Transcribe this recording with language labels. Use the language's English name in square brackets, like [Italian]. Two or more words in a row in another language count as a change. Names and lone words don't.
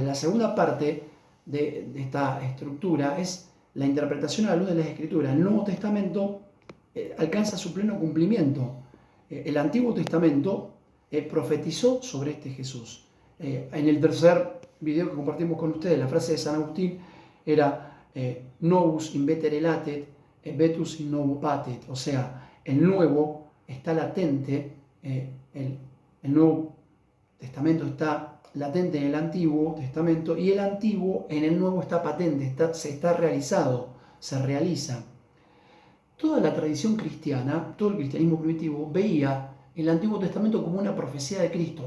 [Spanish] La segunda parte de esta estructura es la interpretación a la luz de las Escrituras. El Nuevo Testamento alcanza su pleno cumplimiento. El Antiguo Testamento profetizó sobre este Jesús. En el tercer video que compartimos con ustedes, la frase de San Agustín era [Latin] novus invetere latet, vetus in novo patet. [Spanish] O sea, el nuevo está latente, el Nuevo Testamento está latente en el Antiguo Testamento y el Antiguo en el Nuevo está patente, está realizado, se realiza. Toda la tradición cristiana, todo el cristianismo primitivo veía el Antiguo Testamento como una profecía de Cristo.